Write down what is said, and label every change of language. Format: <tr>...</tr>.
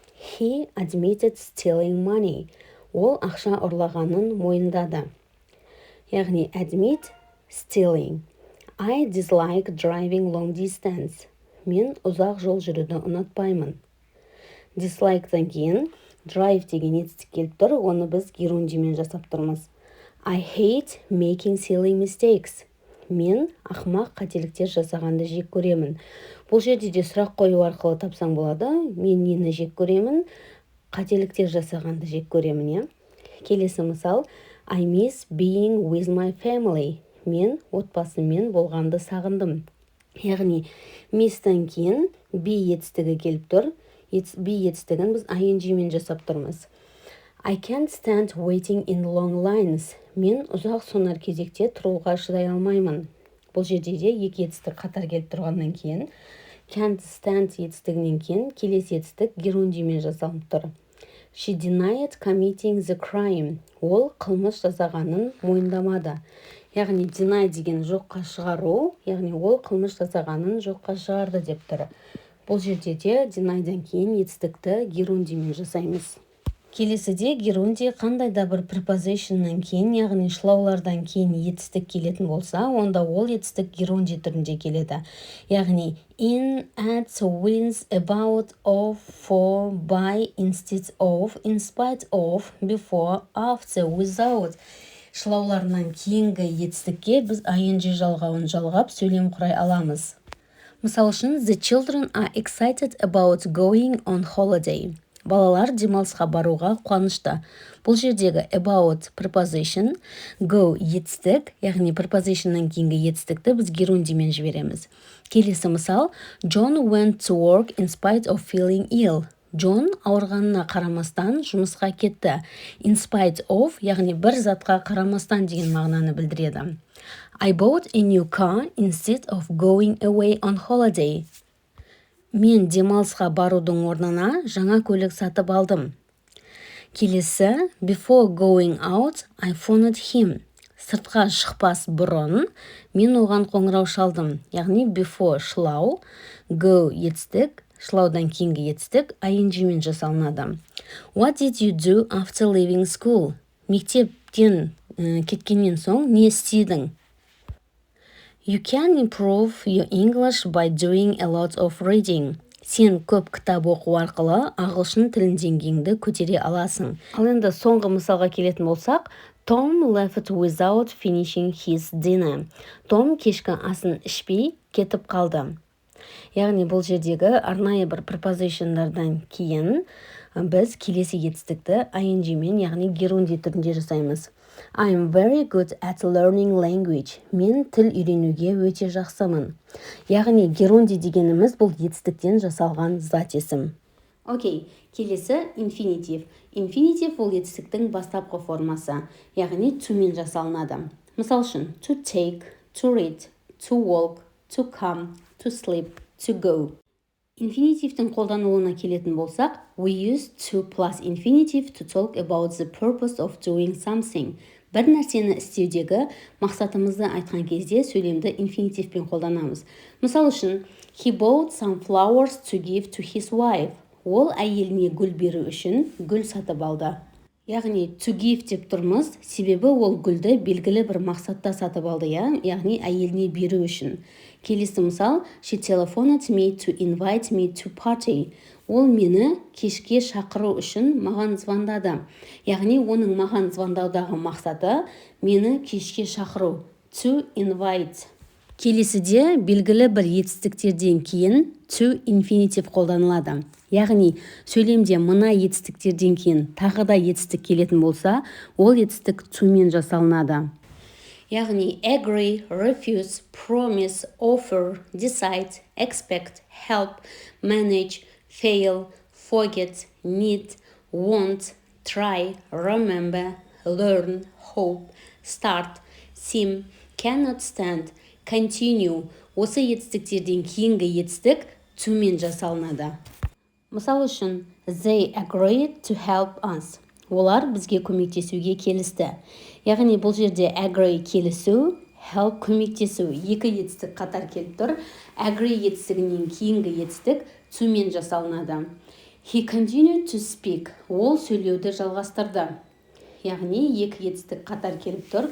<en>He admitted stealing money.</en> <kk>Ол ақша ұрлағанын мойындады.</kk> <en>Яғни admit, stealing. I dislike driving long distance.</en> <kk>Мен ұзақ жол жүруді ұнатпаймын. Dislike'дан кейін drive деген етістік келіп тұр, оны біз герундиймен жасап тұрмыз.</kk> <en>I hate making silly mistakes.</en> <kk>Мен ақымақ қателіктер жасағанды жек көремін. Бұл жерде де сұрақ қою арқылы тапсаң болады. Мен нені жек көремін? Қателіктер жасағанды жек көремін, Келесі мысал,</kk> <en>I miss being with my family.</en> <kk>Мен отбасыммен болғанды сағындым. Яғни miss-тан кейін be етістігі келіп тұр. Be етістігін біз ing-мен жасап тұрмыз.</kk> <en>I can't stand waiting in long lines.</en> <kk>Мен ұзақ сонар кезекте тұруға шыдай алмаймын. Бұл жерде де екі етістік қатар келіп тұрғаннан кейін can't stand етістігінен кейін келесі етістік герундиймен жасалып тұр.</kk> <en>She denied committing the crime.</en> <kk>Ол қылмыс жасағанын мойындамады. Яғни deny деген жоққа шығару, яғни ол қылмыс жасағанын жоққа шығарды деп тұр. Бұл жерде де deny-дан кейін етістікті герундиймен жасаймыз. Келесіде герундий қандай да бір prepositionнан кейін, яғни шылаулардан кейін етістік келетін болса, онда ол етістік герундий түрінде келеді.</kk> <en>Яғни in, at, with, about, of, for, by, instead of, in spite of, before, after, without.</en> <kk>Шылауларынан кейінгі етістікке біз ing жалғауын жалғап сөйлем құрай аламыз. Мысал үшін,</kk> <en>the children are excited about going on holiday.</en> <kk>Балалар демалысқа баруға қуанышты. Бұл жердегі about preposition, go етістік, яғни prepositionнан кейінгі етістікті біз герундиймен жібереміз. Келесі мысал,</kk> <en>John went to work in spite of feeling ill.</en> <kk>Джон ауырғанына қарамастан жұмысқа кетті. In spite of, яғни бір затқа қарамастан деген мағынаны білдіреді.</kk> <en>I bought a new car instead of going away on holiday.</en> <kk>Мен демалысқа барудың орнына жаңа көлік сатып алдым.</kk> <en>Келесі, before going out, I phoned him.</en> <kk>Сыртқа шықпас бұрын, мен оған қоңырау шалдым. Яғни before шылау, go етістік, шылаудан кейінгі етістік ing-мен жасалынады.</kk> <en>What did you do after leaving school?</en> <kk>Мектептен кеткеннен соң не істедің?</kk> <en>You can improve your English by doing a lot of reading.</en> <kk>Сен көп кітап оқу арқылы ағылшын тілін деңгейіңді көтере аласың. Ал енді соңғы мысалға келетін болсақ,</kk> <en>Tom left without finishing his dinner.</en> <kk>Том кешкі асын ішпей кетіп қалды. Яғни бұл жердегі арнайы бір prepositionдардан кейін біз келесі етістікті ing-мен, яғни герундий түрінде жасаймыз.</kk> <en>I'm very good at learning language.</en> <kk>Мен тіл үйренуге өте жақсымын. Яғни герундий дегеніміз бұл етістіктен жасалған зат есім. Окей, келесі infinitive. Infinitive ол етістіктің бастапқы формасы, яғни to-мен жасалынады. Мысал үшін,</kk> <en>to take, to read, to walk, to come, to sleep, to go.</en> <kk>Инфинитивтің қолданылуына келетін болсақ,</kk> <en>we use to plus infinitive to talk about the purpose of doing something.</en> <kk>Бір нәрсені істеудегі мақсатымызды айтқан кезде сөйлемді инфинитивпен қолданамыз. Мысал үшін,</kk> <en>he bought some flowers to give to his wife.</en> <kk>Ол әйеліне гүл беру үшін гүл сатып алды. Яғни to give деп тұрмыз, себебі ол гүлді белгілі бір мақсатта сатып алды, яғни әйеліне беру үшін. Келесі мысал,</kk> <en>she telephoned me to invite me to party.</en> <kk>Ол мені кешке шақыру үшін маған звондады. Яғни оның маған звондаудағы мақсаты мені кешке шақыру. To invite. Келесіде белгілі бір етістіктерден кейін to infinitive қолданылады. Яғни сөйлемде мына етістіктерден кейін тағы да етістік келетін болса, ол етістік to мен жасалынады.</kk> <en>Яғни agree, refuse, promise, offer, decide, expect, help, manage, fail, forget, need, want, try, remember, learn, hope, start, seem, cannot stand, continue.</en> <kk>Осы етістіктерден кейінгі етістік to мен жасалынады. Мысал үшін,</kk> <en>they agreed to help us.</en> <kk>Олар бізге көмектесуге келісті. Яғни бұл жерде agree келісу, help көмектесу. Екі етістік қатар келіп тұр. Agree етістігінен кейінгі етістік to мен жасалынады.</kk> <en>He continued to speak.</en> <kk>Ол сөйлеуді жалғастырды. Яғни екі етістік қатар келіп тұр.</kk>